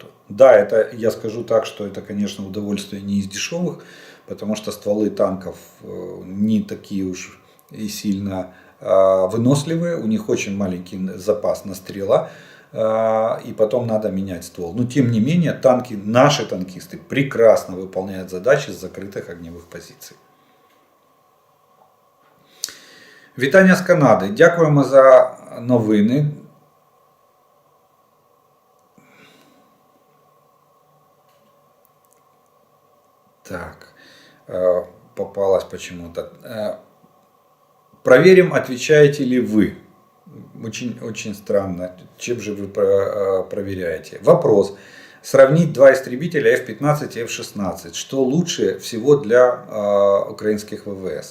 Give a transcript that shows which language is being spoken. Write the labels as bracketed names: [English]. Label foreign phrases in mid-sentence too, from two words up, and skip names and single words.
[Russian] Да, я скажу так, что это, конечно, удовольствие не из дешевых, потому что стволы танков не такие уж и сильно выносливые, у них очень маленький запас настрела, и потом надо менять ствол. Но тем не менее, наши танкисты прекрасно выполняют задачи с закрытых огневых позиций. [Ukrainian] Вітання з Канади. Дякуємо за новини. Так, [Russian] попалось почему-то. Проверим, отвечаете ли вы. Очень странно. Чем же вы проверяете? Вопрос. Сравнить два истребителя F-15 и F-16. Что лучше всего для украинских ВВС?